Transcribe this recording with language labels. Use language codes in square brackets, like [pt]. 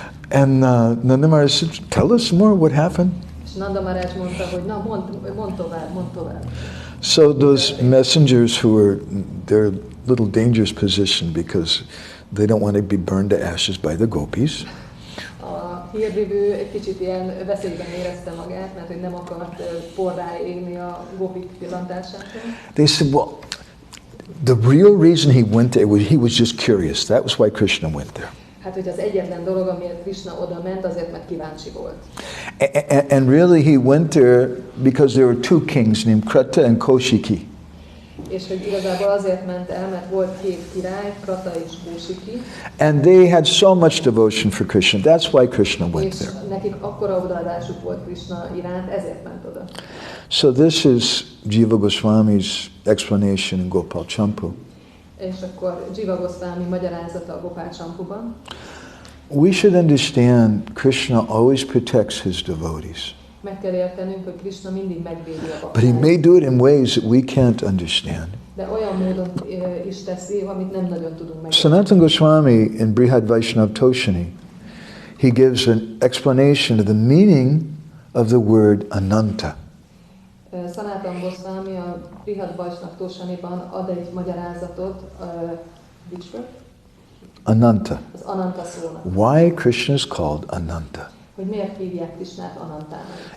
[en] And Nanda Maharaj said, tell us more, what happened? [hu] És Nanda Maharaj mondta, hogy na, mondd tovább. [en] So those messengers who were, they're a little dangerous position because they don't want to be burned to ashes by the gopis. [hu] A hírvivő egy kicsit ilyen veszélyben érezte magát, mert hogy nem akart porrá égni a gopik pillantásától. [en] They said, well, the real reason he went there was he was just curious. That was why Krishna went there. [hu] Hát, hogy az egyetlen dolog, amiért Krishna oda ment, azért, mert kíváncsi volt. [en] And really he went there because there were two kings named Krata and Kaushiki. [hu] És hogy igazából azért ment el, mert volt két király, Krata és Kaushiki. [en] And they had so much devotion for Krishna. That's why Krishna went [hu] És [en] there. [hu] nekik akkora odaadásuk volt Krishna iránt, ezért ment oda. [en] So this is Jiva Goswami's explanation in Gopal Campu. [hu] És akkor Jiva Goswami magyarázata a Gopal Campuban. [en] We should understand Krishna always protects his devotees. [hu] Meg kell értenünk, hogy Krishna mindig megvédi a [en] But he [hu] baktáit. [en] may do it in ways that we can't understand. [hu] De olyan módon is teszi, amit nem nagyon tudunk megérteni. [en] Sanatana Goswami in Brihad Vaishnav Toshini, he gives an explanation of the meaning of the word Ananta. [hu] Sanatana Goswami a Brihad Vaishnav Toshaniban ad egy magyarázatot, [en] which word? Ananta. [hu] Az Ananta szónak. [en] Why Krishna is called Ananta. [hu] Hogy miért hívják Krishnát Anantának.